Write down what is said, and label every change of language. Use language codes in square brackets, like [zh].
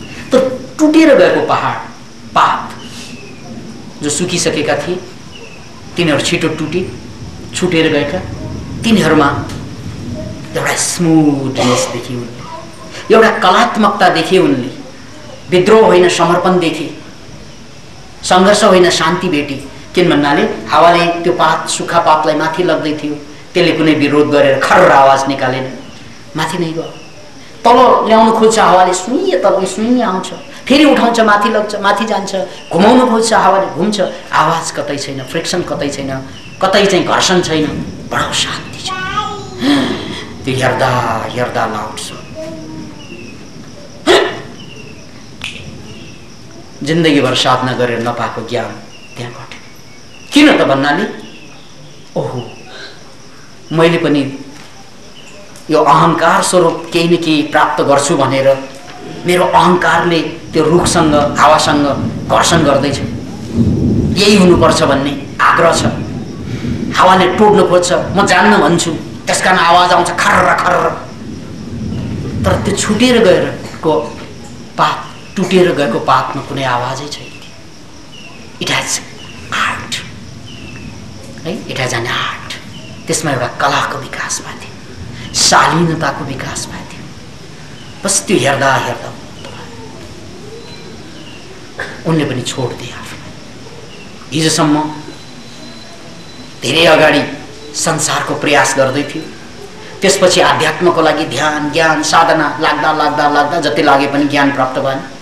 [ne] त टुटेर गएको पहाड पात जो सुकिसकेका थिए तिनीहरू छिटो टुटे, छुटेर गएका, तिनीहरूमा एउटा स्मुथनेस देखे उनले, एउटा कलात्मकता देखे उनले। विद्रोह होइन समर्पण देखे, सङ्घर्ष होइन शान्ति भेटे। किन भन्नाले हावाले त्यो पात सुक्खा पातलाई माथि लग्दै थियो, त्यसले कुनै विरोध गरेर खर्र आवाज निकालेन, माथि नै गयो। तल ल्याउनु खोज्छ हावाले, सुइए तल सुइए आउँछ, फेरि उठाउँछ, माथि लग्छ, माथि जान्छ, घुमाउनु खोज्छ हावाले, घुम्छ, आवाज कतै छैन, फ्रिक्सन कतै छैन, कतै चाहिँ घर्षण छैन, बडो शान्ति छ। त्यो हेर्दा हेर्दा लाउँछ। जिन्दगीभर साधना गरेर नपाएको ज्ञान त्यहाँ घट्यो। किन त भन्नाले ओहो मैले पनि यो अहंकार स्वरूप केही न केही प्राप्त गर्छु भनेर मेरो अहंकारले त्यो रुखसँग हावासँग घर्षण गर्दैछ, यही हुनुपर्छ भन्ने आग्रह छ। हावाले टोड्न खोज्छ, म जान्न भन्छु, त्यसकारण आवाज आउँछ खर्र खर्र। तर त्यो छुटेर गएको पात, टुटेर गएको पातमा कुनै आवाजै छैन। [en] It has art है, it has an art. [ne] त्यसमा एउटा कलाको विकास भएको थियो, शालीनताको विकास भएको थियो। बस त्यो हेर्दा हेर्दा उनले पनि छोड्दिए आफूलाई। हिजोसम्म धेरै अगाडि संसारको प्रयास गर्दै थियो, त्यसपछि आध्यात्मको लागि ध्यान ज्ञान साधना लाग्दा लाग्दा लाग्दा जति लागे पनि ज्ञान प्राप्त भएन।